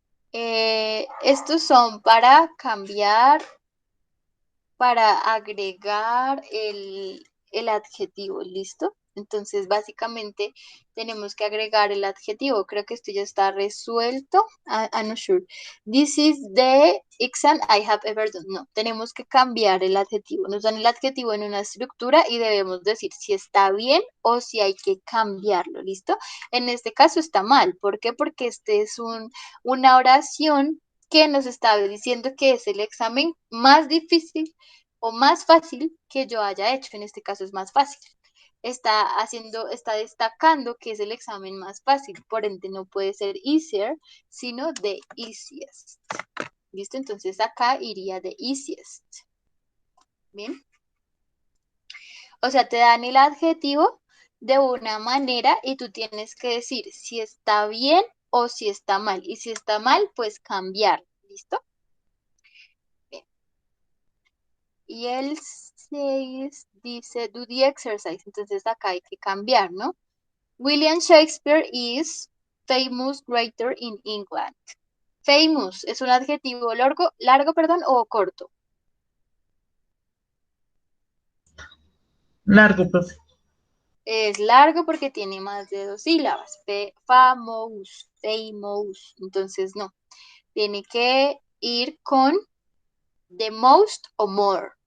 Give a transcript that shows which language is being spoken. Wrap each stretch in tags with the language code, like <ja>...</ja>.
<es>Estos son para cambiar, para agregar el adjetivo, ¿listo? Entonces, básicamente, tenemos que agregar el adjetivo. Creo que esto ya está resuelto.</es> <en>I'm not sure. This is the exam I have ever done.</en> <es>No, tenemos que cambiar el adjetivo. Nos dan el adjetivo en una estructura y debemos decir si está bien o si hay que cambiarlo, ¿listo? En este caso está mal. ¿Por qué? Porque este es una oración que nos está diciendo que es el examen más difícil o más fácil que yo haya hecho. En este caso es más fácil. Está destacando que es el examen más fácil, por ende no puede ser easier, sino the easiest. ¿Listo? Entonces acá iría the easiest. ¿Bien? O sea, te dan el adjetivo de una manera y tú tienes que decir si está bien o si está mal. Y si está mal, pues cambiar. ¿Listo? Bien. Y el 6 dice,</es> <en>do the exercise.</en> <es>Entonces acá hay que cambiar, ¿no?</es> <en>William Shakespeare is famous writer in England.</en> <es>Famous, ¿es un adjetivo largo, perdón, o corto? Largo, profe. Es largo porque tiene más de 2 sílabas. Famous. Entonces, no. Tiene que ir con</es> <en>the most</en> <es>o more.</es>